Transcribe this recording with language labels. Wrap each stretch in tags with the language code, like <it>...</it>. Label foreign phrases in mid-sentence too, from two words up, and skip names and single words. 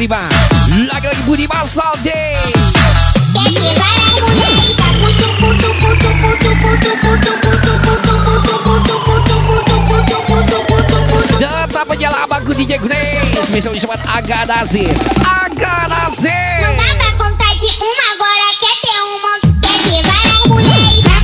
<id>Lagi-lagi Budi Masal Day. Tetap menyala abangku DJ Grace. Spesial disebut Agak Nasir. Agak Nasir.</id> <pt>Não dá pra contar de uma, agora quer ter um monte. Quer ter várias mulheres.</pt>